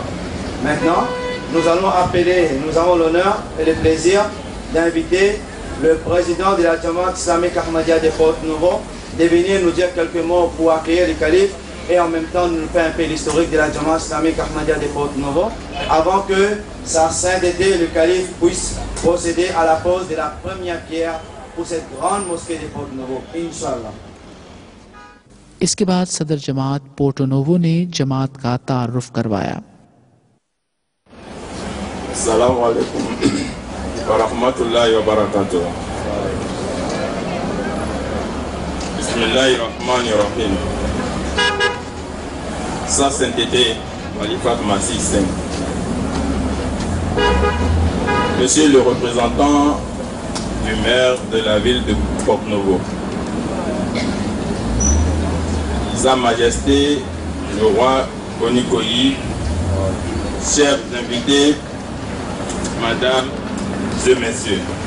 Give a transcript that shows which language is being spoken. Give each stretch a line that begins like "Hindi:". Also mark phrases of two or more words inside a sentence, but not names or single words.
French: Maintenant, nous avons l'honneur et le plaisir d'inviter le président de la Jamaat islamique Ahmadiyya de Porto-Novo de venir nous dire quelques mots pour accueillir le calife et en même temps nous faire un peu l'historique de la Jamaat islamique Ahmadiyya de Porto-Novo avant que sa sainteté, le calife, puisse procéder à la pose de la première pierre pour cette grande mosquée de Porto-Novo, Inch'Allah.
Urdu: اس کے بعد صدر جماعت پورٹو نووو نے جماعت کا تعارف کروایا.
Arabic: السلام عليكم ورحمة الله وبركاته. بسم الله الرحمن الرحيم.
French: Sa sainteté, Khalifa Massi 5. Monsieur le représentant du maire de la ville de Porto-Novo, Sa Majesté le roi Konikoyi, chers invités, Madame et Messieurs,